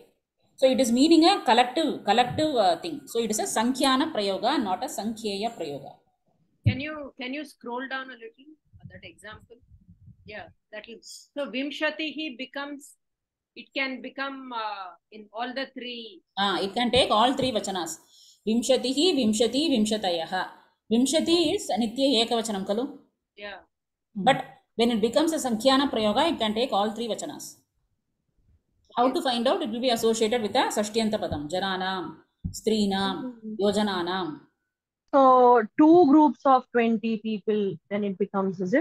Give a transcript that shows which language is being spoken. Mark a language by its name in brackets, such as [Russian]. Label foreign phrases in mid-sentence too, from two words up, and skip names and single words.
[English] So it is meaning a collective thing. So it is a [Sanskrit] सङ्ख्यान प्रयोग, [English] not a [Sanskrit] सङ्ख्येय प्रयोग. [English] Can you scroll down a little? That example. Yeah, that is. So Vimshatihi becomes. It can become in all the three. It can take all three vachanas. [Sanskrit] विंशतिः, विंशती, विंशतयः. Vimshati is नित्य एकवचनं खलु. [English] Yeah. But when it becomes a [Sanskrit] सङ्ख्यान प्रयोग, [English] it can take all three vachanas. How to find out? It will be associated with a [Sanskrit] षष्ठ्यन्त पदम्. जनानां, स्त्रीणां, योजनानाम्. [English] So two groups of 20 people, then it becomes, is it?